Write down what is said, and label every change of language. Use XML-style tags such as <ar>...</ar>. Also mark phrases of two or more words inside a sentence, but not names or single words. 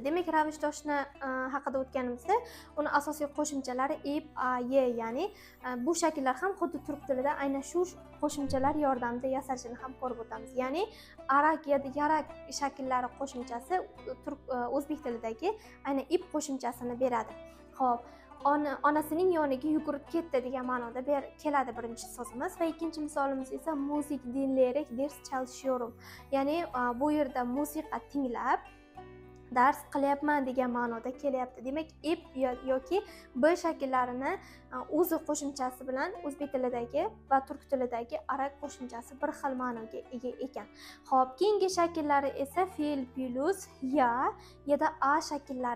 <uz>Demak, ravishdoshni haqida o'tganimizda, uni asosiy qo'shimchalari ib, a, ye, ya'ni bu shakllar ham xuddi turk tilida aynan shu qo'shimchalar yordamida yasalishini ham ko'rib o'tamiz. Ya'ni arak yoki yarak shakllari qo'shimchasi o'zbek tilidagi aynan ib qo'shimchasini beradi. Xo'p, onasining yoniga yugurib ketdi degan ma'noda keladi birinchi so'zimiz va ikkinchi misolimiz esa</uz> <tr>muzik dinleyerek ders çalışıyorum.</tr> <uz>Ya'ni bu yerda musiqa tinglab dars qilyapman degan ma'noda kelyapti. Demak, ib yoki b shakllarini o'zi qo'shimchasi bilan o'zbek tilidagi va turk tilidagi arak qo'shimchasi bir xil ma'noga ega ekan. Xo'p, keyingi shakllari esa fe'l plus ya yoda a shakllari.</uz>